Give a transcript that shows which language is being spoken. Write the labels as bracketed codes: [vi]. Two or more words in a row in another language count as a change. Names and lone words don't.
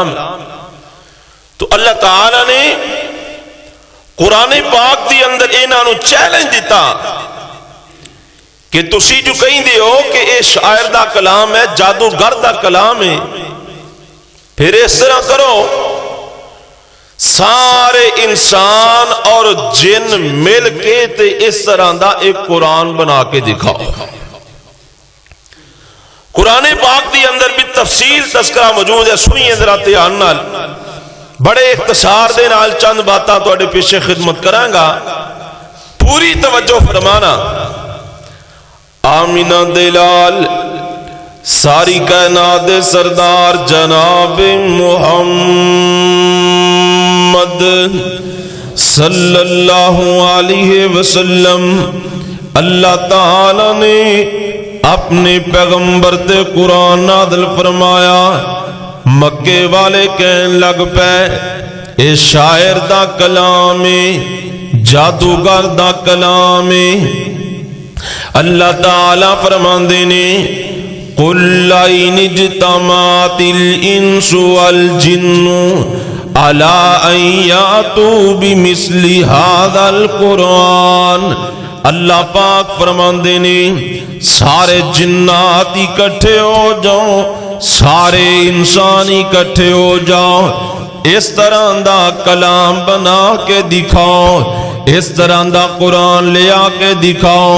[pa] تو اللہ تعالی نے قرآن پاک دی اندر انہاں نو چیلنج دیتا کہ تسی جو کہیں دے ہو کہ اے شاعر دا کلام ہے، جادوگر دا کلام ہے، پھر اس طرح کرو سارے انسان اور جن مل کے تے اس طرح دا ایک قرآن بنا کے دکھاؤ. قرآن پاک دی اندر بھی تفصیل تذکرہ موجود ہے، سنیے ذرا دھیان نال. بڑے اختصار دے نال چند باتاں تواڈے پیچھے خدمت کراں گا، پوری توجہ فرمانا. آمینہ دلال ساری کائنات سردار جناب محمد [ar] صلی اللہ علیہ وسلم، [pa] اللہ تعالی نے اپنے پیغمبر تے قرآن نازل فرمایا. مکے والے کہن لگ پے اے شاعر دا کلام ہے، جادوگر دا کلام ہے. اللہ تعالیٰ فرماندے نے [ar] قل لئن اجتمعت الانس والجن على ان يأتوا بمثل هذا القرآن، [pa] اللہ پاک فرماندے نے سارے جنات اکٹھے ہو جاؤ، سارے انسان اکٹھے ہو جاؤ، اس طرح دا کلام بنا کے دکھاؤ، اس طرح دا قرآن لے آ کے دکھاؤ۔